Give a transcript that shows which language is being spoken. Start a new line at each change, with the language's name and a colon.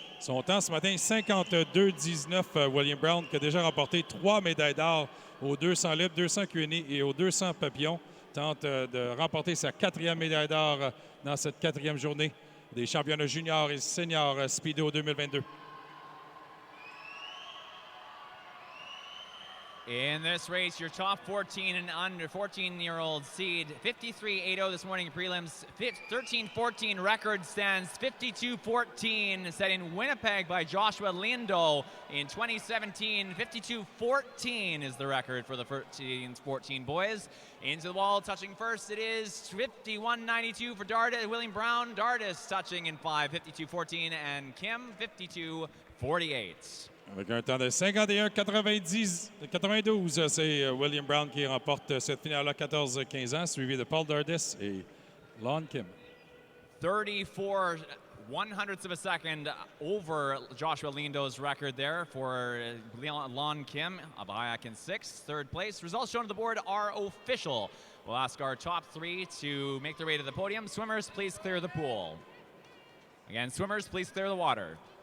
French: Son temps ce matin, 52-19. William Brown qui a déjà remporté 3 médailles d'or aux 200 libres, 200 Q&A et aux 200 papillons. Tente de remporter sa 4e médaille d'or dans cette 4e journée des championnats juniors et seniors Speedo 2022.
English: In this race, your top 14 and under 14-year-old seed, 53.80 this morning in prelims. 13-14 record stands 52-14, set in Winnipeg by Joshua Lindo in 2017. 52-14 is the record for the 13-14 boys. Into the wall, touching first, it is 51.92 for Dardis. William Brown, Dardis touching in 5, 52-14, and Kim, 52-48.
French: Avec un temps de 51-92, c'est William Brown qui remporte cette finale-là 14-15 ans, suivi de Paul Dardis et Lon Kim.
English: 34 one-hundredths of a second over Joshua Lindo's record there for Lon Kim of Hayak in 6th. Third place. Results shown on the board are official. We'll ask our top 3 to make their way to the podium. Swimmers, please clear the pool. Again, swimmers, please clear the water.